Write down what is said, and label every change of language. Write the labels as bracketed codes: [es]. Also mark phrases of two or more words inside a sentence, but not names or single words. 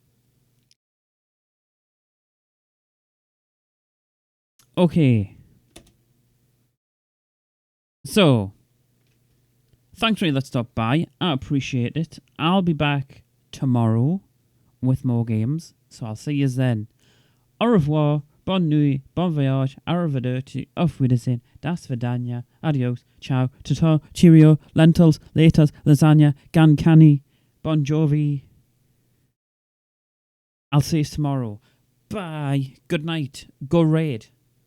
[en] Okay. So, thanks for that stop by. I appreciate it. I'll be back tomorrow with more games, so I'll see you then. [fr] Au revoir, bonne nuit, bon voyage, [de] arrivederci, auf Wiedersehen, [ru] до свидания, [de] adios, ciao, [en] tata, cheerio, lentils, laters, lasagna, gan canny, bon jovi. I'll see you tomorrow. Bye. Good night. Go raid.